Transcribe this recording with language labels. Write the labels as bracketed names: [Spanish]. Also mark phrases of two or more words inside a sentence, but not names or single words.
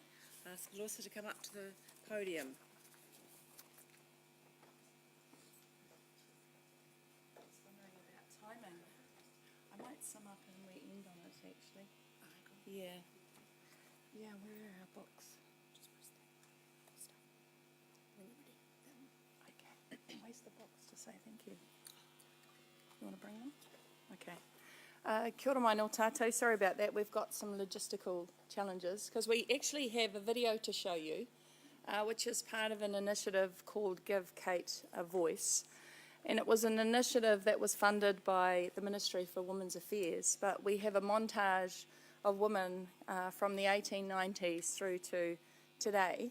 [English] I ask Lewis to come up to the podium. Just wondering about timing. I might sum up and we end on it, actually. Yeah. Yeah, where are our books? Just press that. Stop. When you're ready. Okay. Where's the box to say thank you? You want to bring them? Okay. [Māori] Kia ora mai no tātou. [English] Sorry about that. We've got some logistical challenges because we actually have a video to show you, which is part of an initiative called Give Kate a Voice. And it was an initiative that was funded by the Ministry for Women's Affairs. But we have a montage of women from the 1890s through to today.